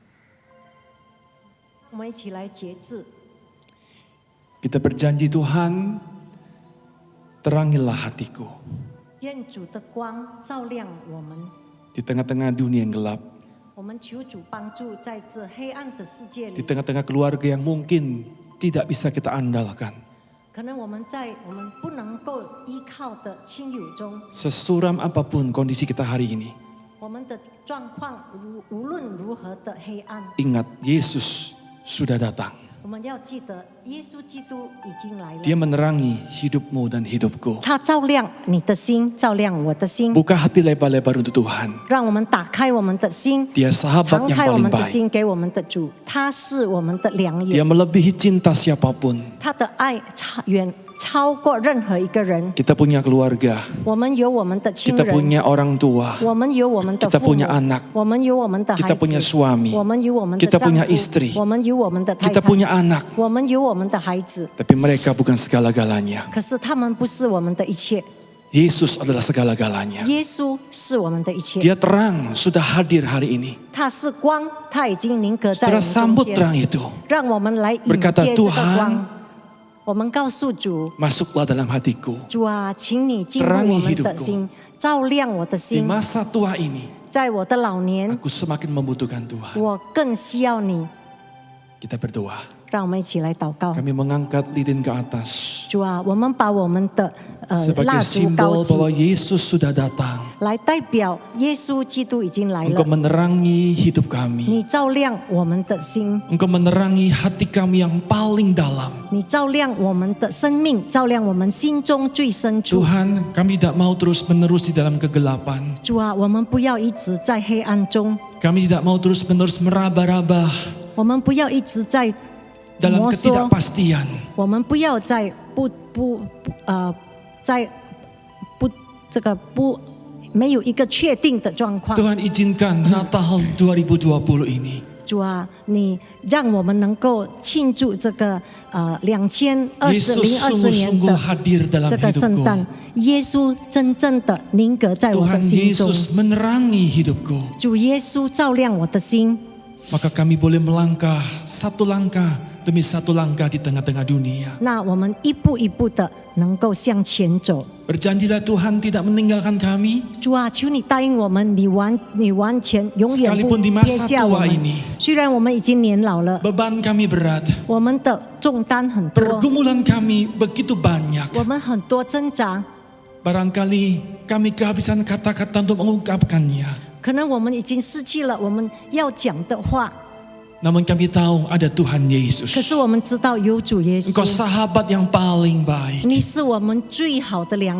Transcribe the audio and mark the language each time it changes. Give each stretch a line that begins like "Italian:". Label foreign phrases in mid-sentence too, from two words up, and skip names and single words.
Indonesian: Kita berjanji Tuhan, terangilah hatiku. Di tengah-tengah dunia yang gelap. Di tengah-tengah keluarga yang mungkin tidak bisa kita andalkan.
Chinese: 可能我们在我们不能够依靠的亲友中，
Indonesian: Sesuram apapun kondisi kita hari ini,
Chinese: 我们的状况无论如何的黑暗，
Indonesian: ingat Yesus sudah datang.
Chinese: 我们要记得耶稣基督已经来了。
Indonesian: Dia menerangi hidupmu dan hidupku.
Chinese: 他照亮你的心，照亮我的心，
Indonesian: Buka hati lebar-lebar untuk Tuhan.
Chinese: 让我们打开我们的心，
Indonesian: Dia sahabat
Chinese: 敞
Indonesian: yang
Chinese: 开我
Indonesian: paling
Chinese: 们的
Indonesian: baik.
Chinese: 心给我们的主。他是我们的良
Indonesian: Dia
Chinese: 友，
Indonesian: melebihi cinta siapapun.
Chinese: 他的爱超过任何一个人。
Indonesian: Kita punya keluarga,
Chinese: 我们有我们的亲
Indonesian: kita
Chinese: 人，
Indonesian: punya orang tua,
Chinese: 我们有我们的
Indonesian: kita
Chinese: 父母
Indonesian: punya，anak,
Chinese: 我们有我们的孩
Indonesian: kita punya
Chinese: 子，
Indonesian: suami,
Chinese: 我们有我们的
Indonesian: kita
Chinese: 丈
Indonesian: punya
Chinese: 夫
Indonesian: istri,
Chinese: 我们有我们的太
Indonesian: kita
Chinese: 太，
Indonesian: punya anak.
Chinese: 我们有我们的孩子。
Indonesian: Tapi mereka bukan segala-galanya.
Chinese: 可是他们不是我们的一切，
Indonesian: Yesus adalah segala-galanya.
Chinese: 耶稣是我们的一切。
Indonesian: Dia terang, sudah hadir hari ini.
Chinese: 他是光，他已经凝格在我
Indonesian: Saudara
Chinese: 们中
Indonesian: sambut
Chinese: 间。
Indonesian: terang itu.
Chinese: 让我们来迎
Indonesian: Berkata,
Chinese: 接这个
Indonesian: "Tuhan,
Chinese: 光。我们告诉主，
Indonesian: Masuklah dalam hatiku.
Chinese: 主啊，请你进入
Indonesian: Terangi
Chinese: 我们的
Indonesian: hidupku.
Chinese: 心，照亮我的
Indonesian: Di
Chinese: 心。
Indonesian: masa tua ini,
Chinese: 在我的老年，
Indonesian: aku semakin membutuhkan Tuhan.
Chinese: 我更需要你。
Indonesian: Kita berdoa.
Chinese: 让我们一起来祷告。
Indonesian: Kami mengangkat lilin ke atas.
Chinese: 主啊，我们把我们的
Indonesian: Sebagai
Chinese: 蜡烛高
Indonesian: simbol bahwa
Chinese: 起，
Indonesian: Yesus sudah datang.
Chinese: 来代表耶稣基督已经来
Indonesian: Engkau
Chinese: 了。
Indonesian: menerangi hidup kami.
Chinese: 你照亮我们的心，
Indonesian: Engkau menerangi hati kami yang paling dalam.
Chinese: 你照亮我们的生命，照亮我们心中最深处。
Indonesian: Tuhan, kami tidak mau terus-menerus di dalam kegelapan.
Chinese: 主啊，我们不要一直在黑暗中，
Indonesian: Kami tidak mau terus-menerus meraba-raba
Chinese: 我们不要一直在
Indonesian: dalam
Chinese: 摩挲，
Indonesian: ketidakpastian.
Chinese: 我们不要在没有一个确定的状况。
Indonesian: Tuhan izinkan Natal 2020 ini
Chinese: 主啊，你让我们能够庆祝这个2020
Indonesian: Yesus
Chinese: 年
Indonesian: sungguh-sungguh
Chinese: 的
Indonesian: hadir dalam
Chinese: 这个圣诞
Indonesian: hidupku.
Chinese: 耶稣真正的凝格在我的
Indonesian: Tuhan
Chinese: 心中。
Indonesian: Yesus menerangi hidupku.
Chinese: 主耶稣照亮我的心，
Indonesian: Maka kami boleh melangkah satu langkah demi satu langkah di tengah-tengah dunia.
Chinese: 那我们一步一步的能够向前走。
Indonesian: Berjanjilah Tuhan tidak meninggalkan kami.
Chinese: 主啊，求你答应我们，你完全永远不
Indonesian: Sekalipun di
Chinese: 撇
Indonesian: masa
Chinese: 下我
Indonesian: tua
Chinese: 们
Indonesian: ini.
Chinese: 虽然我们已经年老了，
Indonesian: Beban kami berat.
Chinese: 我们的重担很多，
Indonesian: Pergumulan kami begitu banyak.
Chinese: 我们很多挣扎，
Indonesian: Barangkali kami kehabisan kata-kata untuk mengungkapkannya.
Chinese: 可能我们已经失去了我们要讲的话。
Indonesian: Namun kami tahu ada Tuhan
Chinese: 可
Indonesian: Yesus.
Chinese: 是我们知道有主耶
Indonesian: Engkau
Chinese: 稣，
Indonesian: sahabat yang paling baik.
Chinese: 你是我们最好的良友，